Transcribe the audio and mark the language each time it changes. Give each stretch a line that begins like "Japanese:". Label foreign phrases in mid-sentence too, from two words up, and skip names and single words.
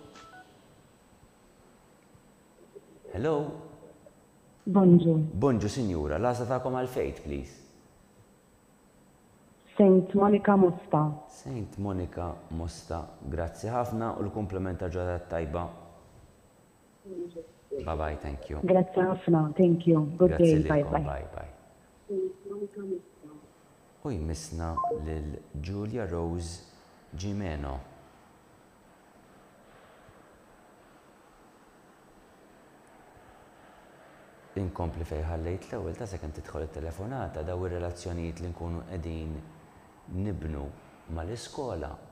English: Hello?
Maltese: Bonġu. Bonġu, signora. Lasa ta'kom għal Faith, please. Saint Monica Mosta. Saint Monica Mosta. Grazzi ħafna u l-komplementa ġodda tajba.
English: Bye-bye, thank you.
Maltese: Grazzi ħafna,
English: thank you. Good day, bye-bye. Bye-bye.
Maltese: U jmissna lil Julia Rose Gimeno. Inkompli fej ħallejt l-ewwel ta' sekemm tidħol it-telefonata daw ir-relazzjonijiet li nkunu qegħdin nibnu mal-iskola.